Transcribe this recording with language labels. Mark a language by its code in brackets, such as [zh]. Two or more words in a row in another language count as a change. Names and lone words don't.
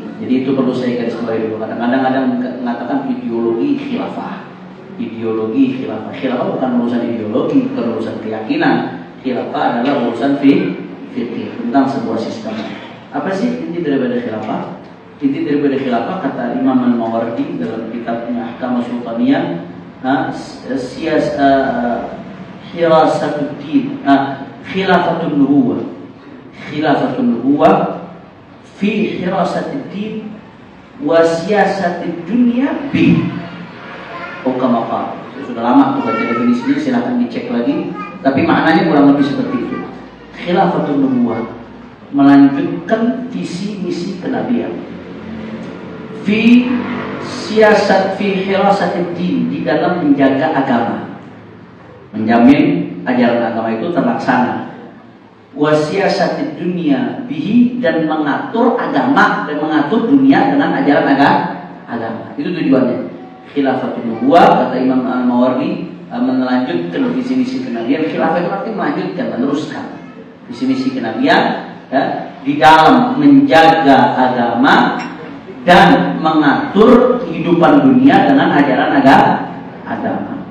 [id] Jadi itu perlu saya garis bawahi dulu. Kadang-kadang ada mengatakan ideologi khilafah. Ideologi khilafah. Khilafah bukan urusan ideologi, bukan urusan keyakinan. Khilafah adalah urusan fikih tentang sebuah sistem. Apa sih inti daripada khilafah? Inti daripada khilafah kata Imam Al-Mawardi dalam kitabnya Ahkam Sultaniyah, [ar] حراسة الدين خلافة النبوة في حراسة الدين وسياسة الدنيا ب. [id] Sudah lama tuh baca definisinya, silahkan dicek lagi. Tapi maknanya kurang lebih seperti itu. [ar] خلافة النبوة, [id] melanjutkan visi misi kenabian. [ar] في سياسة في حراسة الدين, [id] di dalam menjaga agama, menjamin ajaran agama itu terlaksana. [ar] وسياسة الدنيا به, [id] dan mengatur agama dan mengatur dunia dengan ajaran agama. Itu tujuannya. [ar] خلافة النبوة [id] kata Imam Al-Mawardi melanjutkan visi misi kenabian. Khilafah itu artinya melanjutkan, meneruskan visi misi kenabian ya, di dalam menjaga agama dan mengatur kehidupan dunia dengan ajaran agama.